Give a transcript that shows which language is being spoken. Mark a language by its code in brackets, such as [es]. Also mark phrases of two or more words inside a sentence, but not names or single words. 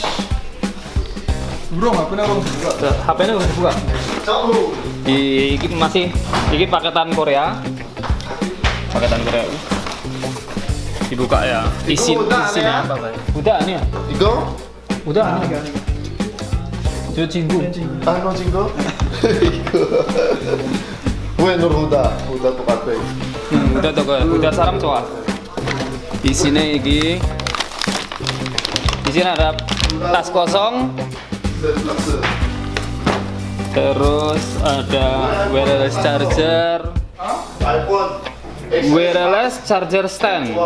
[id] Bro, HP-nya harus dibuka. HP-nya harus dibuka. Ini paketan Korea. Dibuka ya. Isinya apa, Pak? Udah nih ya. Udah nih. [ko] 저 친구. 너 친구? 이거. 왜 Nurhuda 똑같아. [id] udah salam coba. Di sini ada tas kosong. Terus ada [en] wireless charger stand.